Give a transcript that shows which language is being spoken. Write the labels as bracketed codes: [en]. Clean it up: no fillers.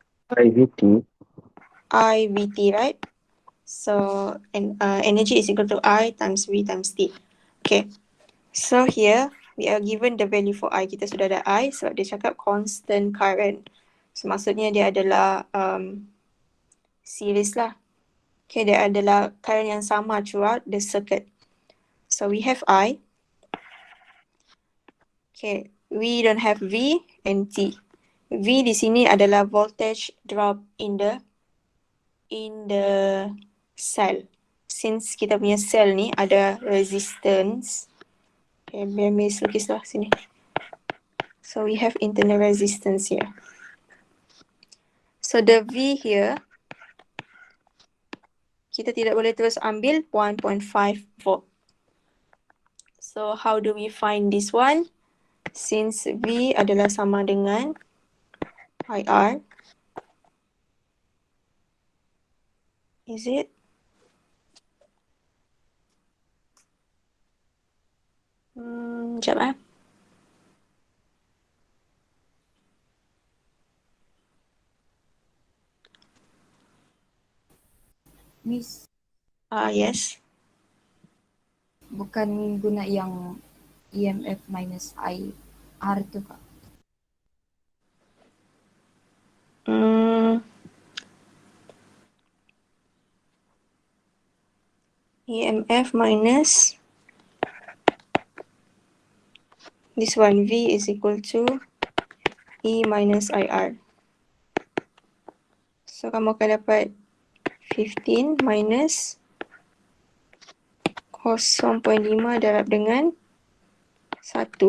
[en] IVT. IVT, right? So energy is equal to I times V times T. Okay. So here we are given the value for I. [ms] Kita sudah ada I sebab dia cakap constant current. So maksudnya dia adalah series lah. [en] Okay, dia adalah current yang sama throughout the circuit. So we have I. Okay, we don't have V and T. V di sini adalah voltage drop in the cell. [ms] Since kita punya cell ni ada resistance. Okay, biar Miss lukislah sini. [en] So we have internal resistance here. So the V here, kita tidak boleh terus ambil 1.5 volt. So how do we find this one? [ms] Since V adalah sama dengan IR. [en] Is it? [ms] Sekejap eh. [en] Miss, Yes. [ms] bukan guna yang EMF minus IR tu kak? [en] EMF minus this one, V is equal to E minus IR. [ms] So kamu akan dapat 15 minus 0.5 darab dengan 1.